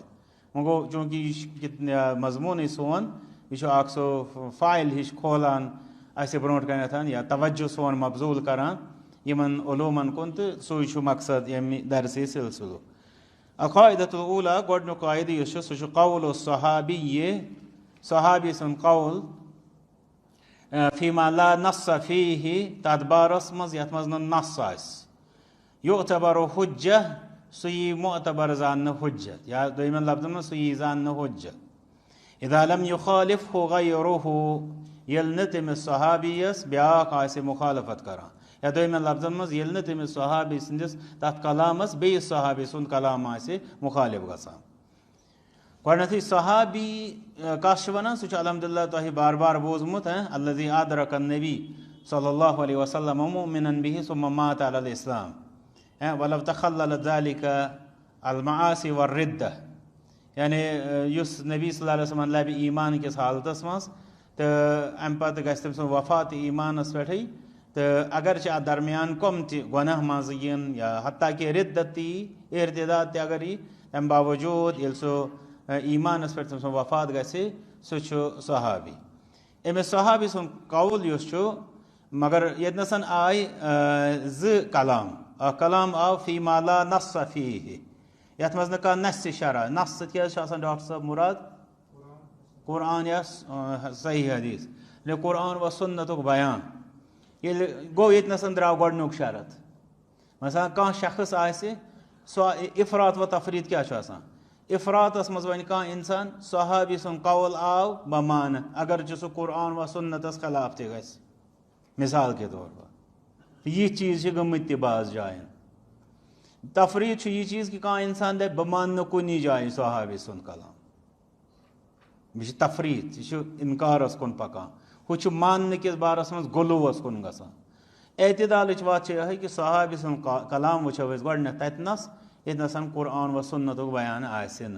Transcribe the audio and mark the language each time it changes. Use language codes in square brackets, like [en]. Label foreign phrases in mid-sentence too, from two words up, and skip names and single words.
[ks] وۄنۍ گوٚو چوٗنٛکہِ یہِ چھُ مضموٗنٕے سون یہِ چھُ اکھ سُہ فایل ہِش کھولان اسہِ برونٛٹھ کنٮ۪تھ یا توجہ سون مبضوٗل کران یِمن علوٗمن کُن تہٕ سُے چھُ مقصد ییٚمہِ درسہِ سلسلُک. [ar] القاعدۃ الاولیٰ [ks] گۄڈنیُک قاعدٕ یُس چھُ سُہ چھُ [ar] قول الصحابی [ks] صحابی سُنٛد قول [ar] فیما لا نص فیہ [ks] تتھ بارس منٛز یتھ منٛز نہٕ نص آسہِ [ar] یُعتبر حُجہ [ks] سُہ یی معتبر زاننہٕ حُجت یا دوٚیمٮ۪ن لفظن منٛز سُہ یی زاننہٕ حُجت. [ar] اذا لم یُخالفہ غیرہُ [ks] ییٚلہِ نہٕ تٔمِس صحابیَس بیٛاکھ آسہِ مُخالفت کران یا دوٚیمٮ۪ن لفظن منٛز ییٚلہِ نہٕ تٔمِس صحابی سٕنٛدِس تتھ کلامس بیٚیِس صحابی سُنٛد کلام آسہِ مُخالف گژھان. گۄڈنیٚتھٕے صحابی کس چھِ ونان سُہ چھُ الحمدُاللہ تۄہہِ بار بار بوٗزمُت [ar] الذی ادرک النبی صلی اللہ علیہ وسلم مؤمنا بہ ثم مات علی الاسلام ولو تخللت ذلک المعاصی والردہ. [ks] یعنی یُس نبی [ar] صلی اللہ علیہ وسلم [ks] لبہِ ایٖمان کِس حالتس منٛز تہٕ امہِ پتہٕ گژھِ تٔمۍ سُنٛد وفات ایٖمانس پٮ۪ٹھٕے تہٕ اگرچہِ اتھ درمیان کۄم تہِ گۄناہ منٛزٕ یِن یا حتیٰ کہِ ردت تہِ یی ارتداد تہِ اگر یی تمہِ باوجوٗد ییٚلہِ سُہ ایٖمانس پٮ۪ٹھ تٔمۍ سُنٛد وفات گژھِ سُہ چھُ صحابی. أمِس صحابی سُنٛد قول یُس چھُ مگر ییٚتنس آیہِ 2 کلام. اکھ کلام آو [ar] فیما لا نص فیہ [ks] یتھ منٛز نہٕ کانٛہہ نصِ شرح نص سۭتۍ کیٛاہ حظ چھُ آسان ڈاکٹر صٲب مُراد قرآن یا صحیح حدیٖث یعنی قرآن و سُنتُک بیان. ییٚلہِ گوٚو ییٚتنس درٛاو گۄڈنیُک شرط مثلاً کانٛہہ شخص آسہِ سُہ افراط و تفریٖط کیٛاہ چھُ آسان افراطس منٛز ونہِ کانٛہہ اِنسان صحابی سُنٛد قول آو بہٕ مانہٕ اگرچہِ سُہ قرآن و سُنتس خلاف تہِ گژھِ [ur] مثال کے طور پر. [ks] یِتھۍ چیٖز چھِ گٔمٕتۍ تہِ بعض جاین. تفریٖط چھُ یہِ چیٖز کہِ کانٛہہ اِنسان دپہِ بہٕ مانہٕ نہٕ کُنی جایہِ صحابی سُنٛد کلام یہِ چھِ تفریٖط یہِ چھُ انکارس کُن پکان. ہُہ چھُ ماننہٕ کِس بارس منٛز غلوٗوس کُن گژھان. اعتدالٕچ وتھ چھِ یِہے کہِ صحابی سُنٛد کلام وٕچھو أسۍ گۄڈنیٚتھ تتنس ییٚتنس قرآن و سُنتُک بیان آسہِ نہٕ.